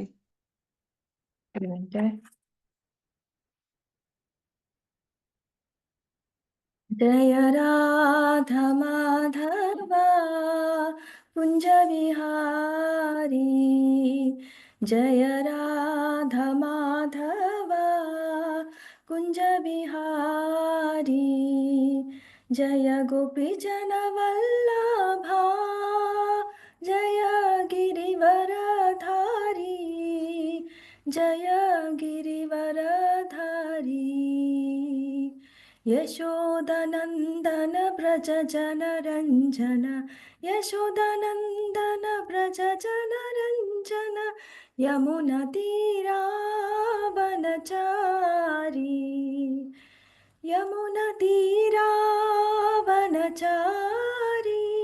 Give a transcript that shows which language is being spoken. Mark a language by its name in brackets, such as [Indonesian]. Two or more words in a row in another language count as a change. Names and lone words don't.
[Malayalam] ഒരു മിനിറ്റ്. [Sanskrit] जय राधा माधव कुञ्ज विहारी, जय राधा माधव कुञ्ज विहारी, जय गोपी जन वल्लभा जय गिरिवरधारी, जय गिरिवरधारी, यशोदनन्दन व्रज जनरञ्जन, यशोदनन्दन व्रज जनरञ्जन, यमुनतीरावनचारी, यमुनतीरावनचारी,